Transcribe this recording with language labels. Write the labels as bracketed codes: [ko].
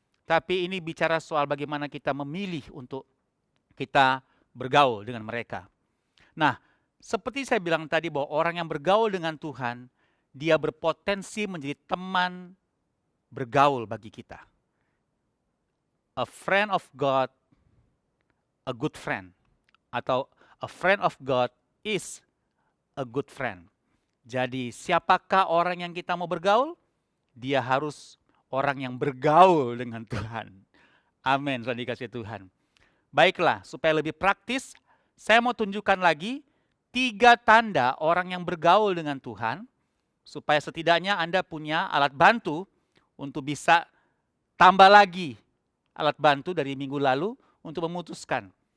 [id] Tapi ini bicara soal bagaimana kita memilih untuk kita bergaul dengan mereka. Nah, seperti saya bilang tadi bahwa orang yang bergaul dengan Tuhan, dia berpotensi menjadi teman bergaul bagi kita. [en] A friend of God, a good friend. Atau a friend of God is a good friend. [id] Jadi siapakah orang yang kita mau bergaul? Dia harus orang yang bergaul dengan Tuhan. Amin, sudah dikasih Tuhan. Baiklah, supaya lebih praktis, saya mau tunjukkan lagi 3 tanda orang yang bergaul dengan Tuhan, supaya setidaknya Anda punya alat bantu untuk bisa tambah lagi alat bantu dari minggu lalu untuk memutuskan.